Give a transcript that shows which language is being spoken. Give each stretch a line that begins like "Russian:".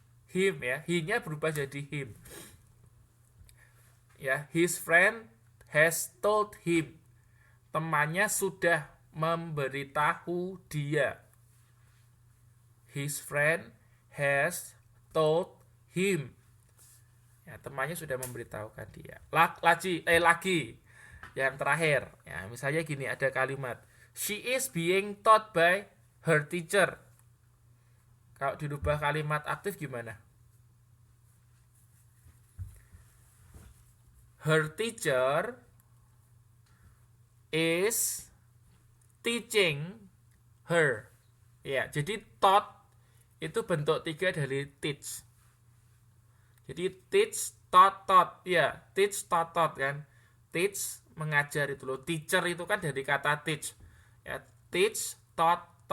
Indonesian: Him ya, he-nya berubah jadi him.
English: Ya, his friend has told him.
Indonesian: Temannya sudah memberitahu dia.
English: His friend has told him.
Indonesian: Ya, temannya sudah memberitahukan dia. Lagi yang terakhir. Ya, misalnya gini, ada kalimat
English: she is being taught by her teacher.
Indonesian: Kalau dirubah kalimat aktif gimana?
English: Her teacher is teaching her.
Indonesian: Ya, jadi taught itu bentuk 3 dari teach. Jadi teach, taught. Ya, teach, taught kan. Teach, mengajar itu loh. Teacher itu kan dari kata teach.
English: Ya, teach, taught.